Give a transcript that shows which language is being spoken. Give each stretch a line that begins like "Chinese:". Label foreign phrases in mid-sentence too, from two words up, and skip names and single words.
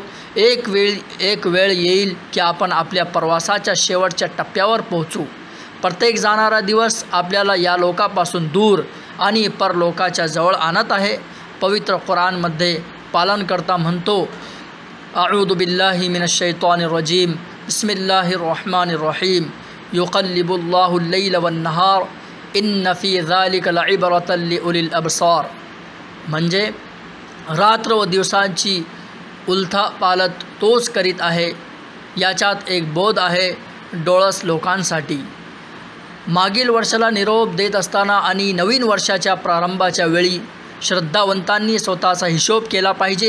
Marathi: एक वेळ येईल की आपण आपल्या प्रवासाच्या शेवटच्या टप्प्यावर पोहोचू. प्रत्येक जाणारा दिवस आपल्याला या लोकापासून दूर आणि परलोकाच्या जवळ आणत आहे. पवित्र कुराणमध्ये पालनकर्ता म्हणतो,
Arabic: أعوذ بالله من الشيطان الرجيم بسم الله الرحمن الرحيم يقلب الله الليل والنهار إن في ذلك لعبرة لأولي الأبصار.
Marathi: म्हणजे रात्र व दिवसांची उलथापालथ तोच करीत आहे, याच्यात एक बोध आहे डोळस लोकांसाठी. मागील वर्षाला निरोप देत असताना आणि नवीन वर्षाच्या प्रारंभाच्या वेळी श्रद्धावंतांनी स्वतःचा हिशोब केला पाहिजे.